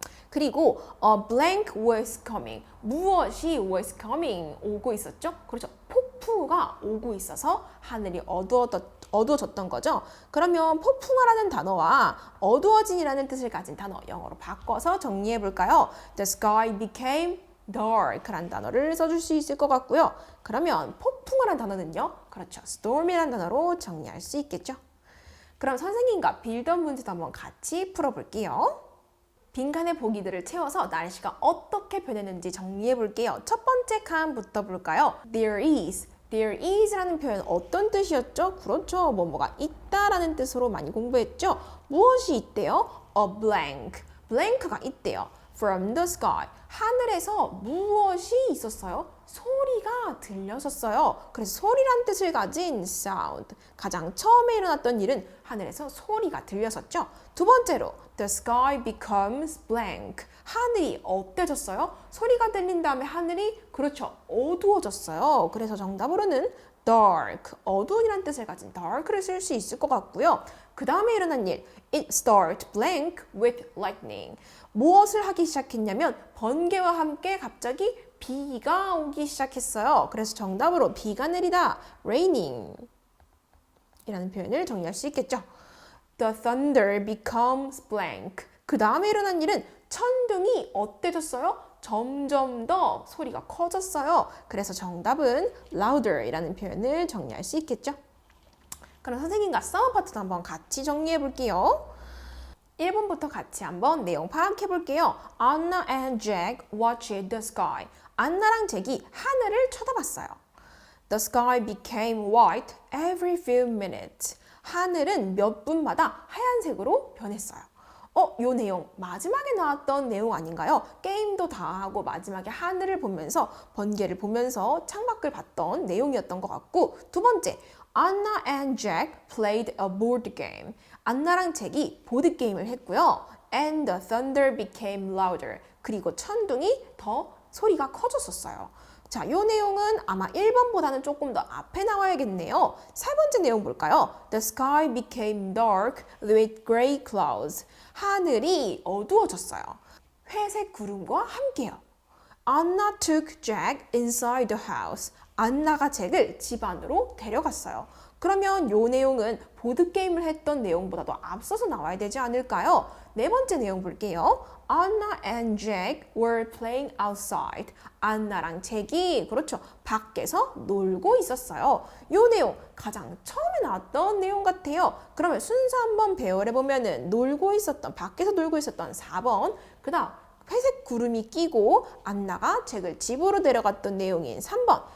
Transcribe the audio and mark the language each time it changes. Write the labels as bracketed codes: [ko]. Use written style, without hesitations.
[ko] 그리고 [en] blank was coming. [ko] 무엇이 [en] was coming? [ko] 오고 있었죠? 그렇죠. 폭풍우가 오고 있어서 하늘이 어두워졌던 거죠. 그러면 폭풍우라는 단어와 어두워진이라는 뜻을 가진 단어 영어로 바꿔서 정리해 볼까요? [en] The sky became dark [ko] 라는 단어를 써줄 수 있을 것 같고요. 그러면 폭풍우라는 단어는요. 그렇죠. storm이라는 단어로 정리할 수 있겠죠. 그럼 선생님과 빌던 문제도 한번 같이 풀어볼게요. 빈칸의 보기들을 채워서 날씨가 어떻게 변했는지 정리해 볼게요. 첫 번째 칸부터 볼까요? [en] There is [ko] 라는 표현 어떤 뜻이었죠? 그렇죠. 뭐뭐가 있다라는 뜻으로 많이 공부했죠. 무엇이 있대요? [en] A blank. blank가 [ko] 있대요. [en] From the sky. [ko] 하늘에서 무엇이 있었어요? 소리가 들렸었어요. 그래서 소리란 뜻을 가진 sound. 가장 처음에 일어났던 일은 하늘에서 소리가 들렸었죠. 두 번째로 [en] the sky becomes blank. [ko] 하늘이 어때졌어요? 소리가 들린 다음에 하늘이 그렇죠. 어두워졌어요. 그래서 정답으로는 dark. 어두운이란 뜻을 가진 dark를 쓸 수 있을 것 같고요. 그 다음에 일어난 일 [en] it started blank with lightning. [ko] 무엇을 하기 시작했냐면 번개와 함께 갑자기 비가 오기 시작했어요. 그래서 정답으로 비가 내리다 raining 이라는 표현을 정리할 수 있겠죠. [en] The thunder becomes blank. [ko] 그 다음에 일어난 일은 천둥이 어때졌어요? 점점 더 소리가 커졌어요. 그래서 정답은 louder 이라는 표현을 정리할 수 있겠죠. 그럼 선생님과 싸움 파트도 한번 같이 정리해 볼게요. 1번부터 같이 한번 내용 파악해 볼게요. [en] Anna and Jack watched the sky. [ko] 안나랑 잭이 하늘을 쳐다봤어요. [en] The sky became white every few minutes. [ko] 하늘은 몇 분마다 하얀색으로 변했어요. 요 내용 마지막에 나왔던 내용 아닌가요? 게임도 다 하고 마지막에 하늘을 보면서 번개를 보면서 창밖을 봤던 내용이었던 것 같고 두 번째, [en] Anna and Jack played a board game. [ko] 안나랑 잭이 보드 게임을 했고요. [en] And the thunder became louder. [ko] 그리고 천둥이 더 소리가 커졌었어요. 자, 요 내용은 아마 1번보다는 조금 더 앞에 나와야겠네요. 세 번째 내용 볼까요? [en] The sky became dark with gray clouds. [ko] 하늘이 어두워졌어요. 회색 구름과 함께요. [en] Anna took Jack inside the house. [ko] 안나가 잭을 집 안으로 데려갔어요. 그러면 요 내용은 보드게임을 했던 내용보다도 앞서서 나와야 되지 않을까요? 네 번째 내용 볼게요. [en] Anna and Jack were playing outside. [ko] 안나랑 잭이 그렇죠. 밖에서 놀고 있었어요. 요 내용 가장 처음에 나왔던 내용 같아요. 그러면 순서 한번 배열해 보면은 밖에서 놀고 있었던 4번. 그다음 회색 구름이 끼고 안나가 잭을 집으로 데려갔던 내용인 3번.